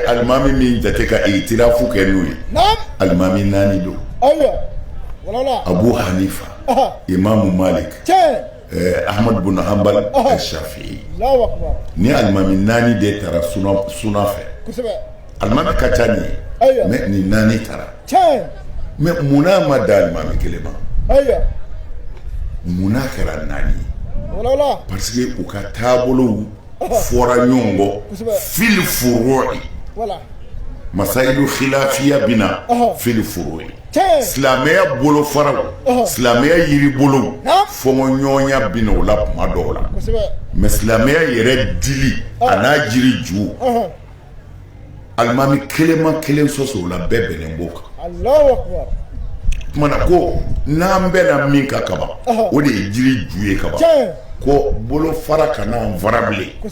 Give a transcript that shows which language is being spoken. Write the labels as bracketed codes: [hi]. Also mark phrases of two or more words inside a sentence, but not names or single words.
[bm] alimami min jate ka itirafu kɛ n'o ye alimami 4 don Abu Hanifa Imam Malik Ahmad bin Hanbal Shafi'i ni alimami 4 de taara suna fɛ alimami ka ca ni ye mais ni 4 taara mais munna ma da alimami kelen ma munna kɛra 4 ye parce que u ka taabolow fɔra ɲɔgɔn kɔ [ar] fil furu'i masailu khilafiya [bm] bina [ar] fil furu'i [bm] silamɛya bolo faraw silamɛya yiri bolo fɔngɔ ɲɔgɔnya bina o la kuma dɔw la mais silamɛya yɛrɛ dili a n'a jiri ju alimami kelenma kelen sɔsɔ o la bɛɛ bɛnnen b'o kan kumana ko n'an bɛna min ka kaban o de ye jiri ju ye kaban ko bolo fara kana an fara bilen